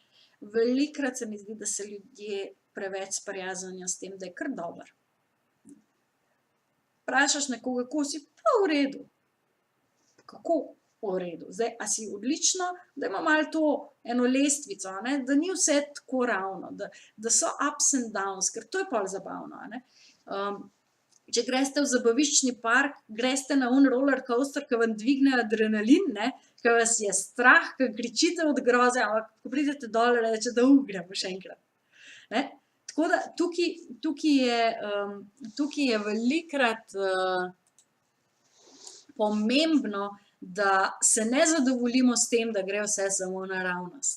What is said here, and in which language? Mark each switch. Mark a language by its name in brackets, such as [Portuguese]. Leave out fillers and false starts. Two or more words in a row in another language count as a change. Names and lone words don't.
[Slovenian] Velikokrat se mi zdi, da se ljudje preveč sprijaznijo s tem, da je kar dobro. Vprašaš nekoga, kako si, pa v redu. Kako v redu? Zdaj, a si odlično, da ima malo to eno lestvico, a ne, da ni vse tako ravno, da so [English] ups and downs, [Slovenian] ker to je pol zabavno, a ne. Če greste v zabaviščni park, greste na [English] roller coaster, [Slovenian] ki vam dvigne adrenalin, ne, ki vas je strah, ki kričite od groze, ampak ko pridete dol, rečete, gremo še enkrat. Ne. Tako da tukaj je velikokrat pomembno, da se ne zadovoljimo s tem, da gre vse samo naravnost.